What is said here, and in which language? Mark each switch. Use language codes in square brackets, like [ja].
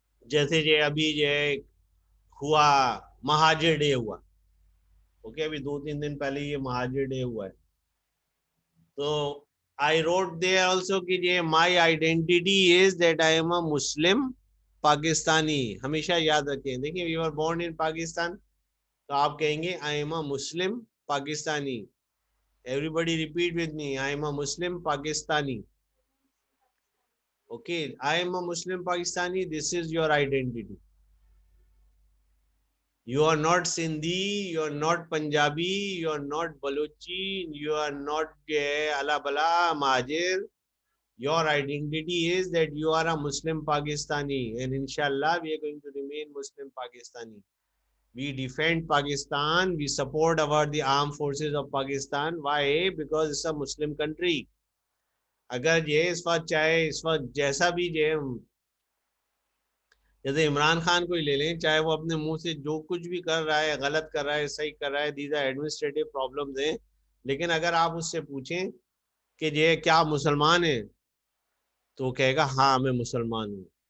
[ur] جیسے جو ابھی جو ہوا مہاجر ڈے ہوا, اوکے, ابھی 2-3 دن پہلے یہ مہاجر ڈے ہوا ہے. [en] تو I wrote there also کہ یہ my identity is that I am a Muslim Pakistani. [ur] ہمیشہ یاد رکھیں, دیکھیں [en] we were born in Pakistan, [ur] تو آپ کہیں گے [en] I am a Muslim Pakistani. Everybody repeat with me, I am a Muslim Pakistani. Okay, I am a Muslim Pakistani, this is your identity. You are not Sindhi, you are not Punjabi, you are not Balochi, you are not Ala Bala, Mahajir. Your identity is that you are a Muslim Pakistani, and inshallah we are going to remain Muslim Pakistani. We defend Pakistan. We support the armed forces of Pakistan. Why? Because it's a Muslim country. [ur] اگر یہ اس وقت چاہے اس وقت جیسا بھی جیسے عمران خان کو ہی لے لیں، چاہے وہ اپنے منہ سے جو کچھ بھی کر رہا ہے، غلط کر رہا ہے، صحیح کر رہا ہے، [en] these are administrative problems [ur] ہیں، لیکن اگر آپ اس سے پوچھیں کہ یہ کیا مسلمان ہے تو وہ کہے گا ہاں میں مسلمان ہوں.